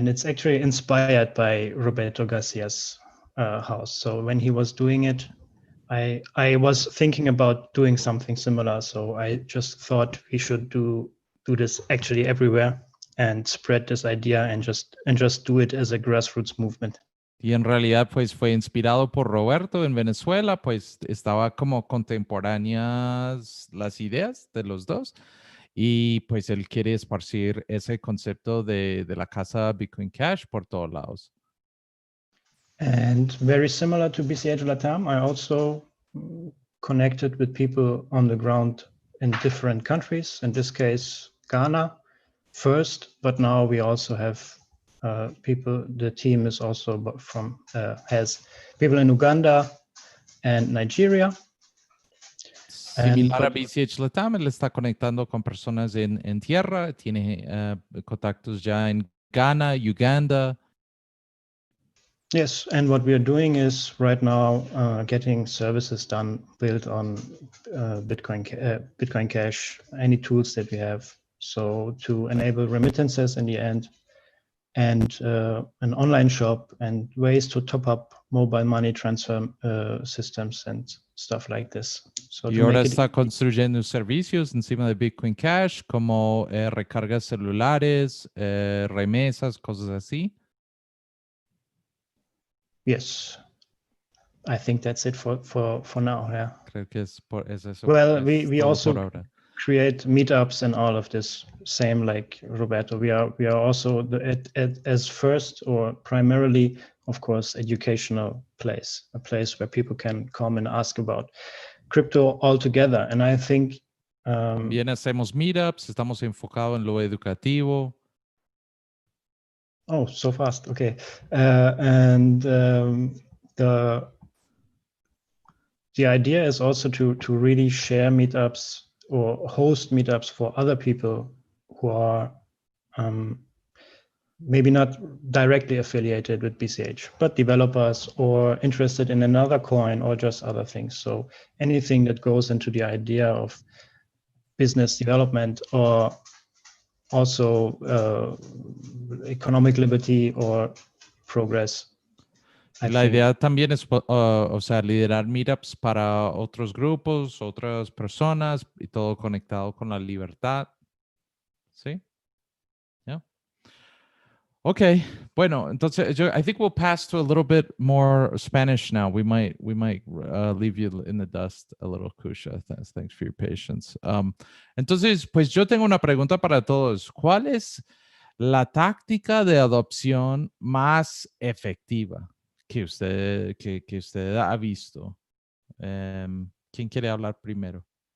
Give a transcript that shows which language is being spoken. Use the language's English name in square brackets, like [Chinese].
[English] And it's actually inspired by Roberto Garcia's house. So when he was doing it, I was thinking about doing something similar. So I just thought we should do this actually everywhere and spread this idea and just do it as a grassroots movement. [Spanish] Y en realidad pues fue inspirado por Roberto en Venezuela, pues estaba como contemporáneas las ideas de los dos, y pues él quiere esparcir ese concepto de la casa Bitcoin Cash por todos lados. [English] And very similar to BCH Latam, I also connected with people on the ground in different countries. In this case, Ghana first, but now we also have people. The team is also has people in Uganda and Nigeria. [Spanish] Similar a BCH Latam, él está conectando con personas en tierra, tiene contactos ya en Ghana, Uganda. [English] Yes, and what we are doing is right now getting services built on Bitcoin Cash, any tools that we have. So to enable remittances in the end, and an online shop, and ways to top up mobile money transfer systems and stuff like this. So [Spanish] Y ahora está construyendo servicios encima de Bitcoin Cash, como recargas celulares, remesas, cosas así. [English] Yes, I think that's it for now. Yeah. [Spanish] Creo que es eso. [English] Well, we also create meetups and all of this. Same like Roberto. We are also as first or primarily, of course, educational place, a place where people can come and ask about crypto altogether. And I think [Spanish] también hacemos meetups. Estamos enfocados en lo educativo. [English] Oh, so fast. Okay. And the idea is also to really share meetups or host meetups for other people who are maybe not directly affiliated with BCH, but developers or interested in another coin or just other things. So anything that goes into the idea of business development or also economic liberty or progress. [Spanish] La idea también es, o sea, liderar meetups para otros grupos, otras personas y todo conectado con la libertad. ¿Sí? [English] Yeah. Okay. [Spanish] Bueno, entonces [English] I think we'll pass to a little bit more Spanish now. We might leave you in the dust a little, Kusha. Thanks for your patience. [Spanish] Entonces, pues yo tengo una pregunta para todos. ¿Cuál es la táctica de adopción más efectiva que usted ha visto? ¿Quién quiere hablar primero?